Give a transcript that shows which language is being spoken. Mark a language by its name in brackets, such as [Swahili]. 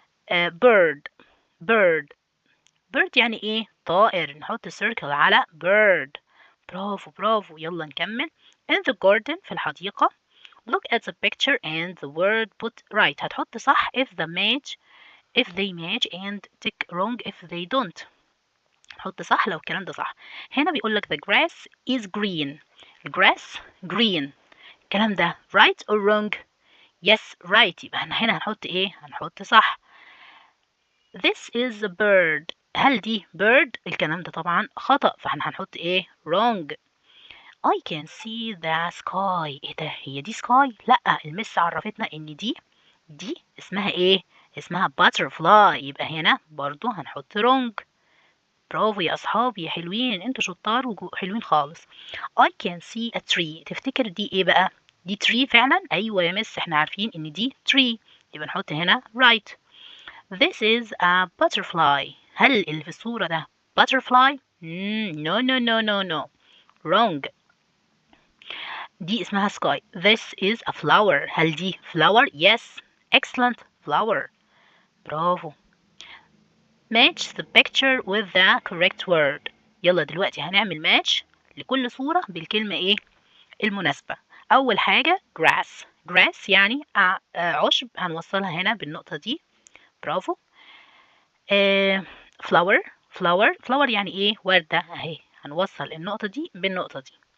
[Arabic] bird bird يعني ايه؟ طائر. نحط circle على bird. برافو يلا نكمل. [English] in the garden [Arabic] في الحديقة. [English] look at the picture and the word put right. [Arabic] هتحط صح [English] if they match and tick wrong if they don't. [Arabic] حط صح لو الكلام ده صح. هنا بيقول لك [English] the grass is green. grass green. [Arabic] الكلام ده [English] right or wrong؟ yes right. [Arabic] يبقى هنا هنحط ايه؟ هنحط صح. [English] This is a bird. [Arabic] هل دي bird؟ الكلام ده طبعا خطأ فاحنا هنحط ايه؟ wrong. [English] I can see the sky. [Arabic] ايه ده؟ هي دي sky؟ لأ المس عرفتنا ان دي اسمها ايه؟ اسمها butterfly. يبقى هنا برضو هنحط wrong. برافو يا أصحابي يا حلوين، انتوا شطار وحلوين خالص. [English] I can see a tree. [Arabic] تفتكر دي ايه بقى؟ دي tree فعلا؟ أيوة يا مس احنا عارفين ان دي tree. يبقى نحط هنا right. [English] This is a butterfly. [Arabic] هل اللي في الصورة ده butterfly؟ No. [English] Wrong. [Arabic] دي اسمها [English] sky. This is a flower. [Arabic] هل دي [English] flower؟ Yes. Excellent. Flower. برافو. Match the picture with the correct word. [Arabic] يلا دلوقتي هنعمل ماتش لكل صورة بالكلمة ايه المناسبة. اول حاجة grass. grass يعني عشب، هنوصلها هنا بالنقطة دي. برافو. [English] flower. [Arabic] flower يعني ايه وردة اهي، هنوصل النقطة دي بالنقطة دي.